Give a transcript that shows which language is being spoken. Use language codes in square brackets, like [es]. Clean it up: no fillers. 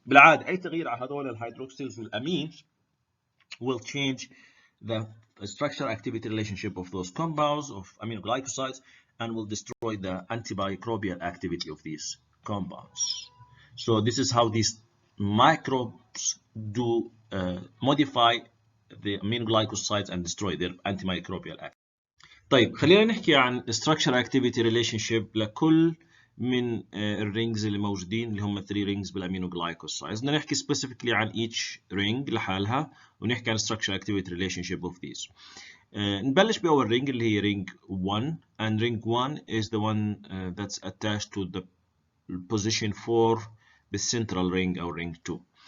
[ar] بالعادة أي تغيير على هذول الهيدروكسيلز والأمينز [en] will change the structure activity relationship of those compounds of aminoglycosides and will destroy the antimicrobial activity of these compounds. So this is how these microbes do modify the aminoglycosides and destroy their antimicrobial activity. [ar] طيب خلينا نحكي عن [en] structure activity relationship [ar] لكل من الرينجز اللي موجودين اللي هم 3 رينجز بالامينوغلايكوسايدز. بدنا نحكي specifically عن [en] each ring [ar] لحالها ونحكي عن [en] structure activity relationship of these. [ar] نبلش بأول رينج اللي هي [en] ring 1, and ring 1 is the one that's attached to the position 4 the central ring or ring 2.